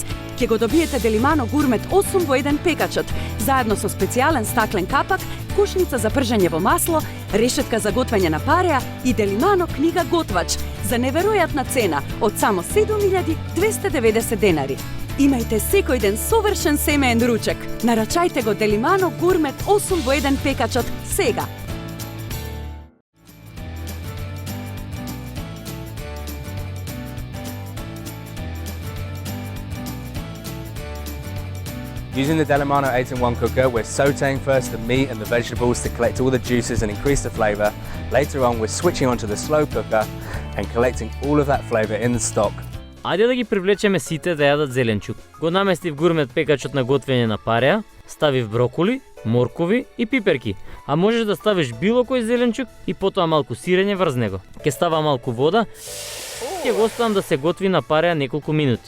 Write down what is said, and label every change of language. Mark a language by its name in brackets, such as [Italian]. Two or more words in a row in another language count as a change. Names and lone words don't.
[Macedonian] Ќе го добиете Делимано Гурмет 8 во 1 пекачот, заедно со специјален стаклен капак кошница за пржење во масло, решетка за готвење на пареа и Делимано книга готвач за неверојатна цена од само 7.290 денари. Имајте секој ден совршен семеен ручек. Нарачајте го Делимано Гурмет 8 во 1 пекачот сега. [English] Using the Delimano 8-in-1 cooker, we're sautéing first the meat and the vegetables to collect all the juices and increase the flavour. Later on, we're switching onto the slow cooker and collecting all of that flavour in the stock. [Macedonian] Ајде да ги привлечеме сите да јадат зеленчук. Го наместив гурмет пекачот на готвење на пареа, ставив броколи, моркови и пиперки, а можеш да ставиш било кој зеленчук и потоа малку сирење врз него. Ке става малку вода, ќе го оставам да се готви на пареа неколку минути.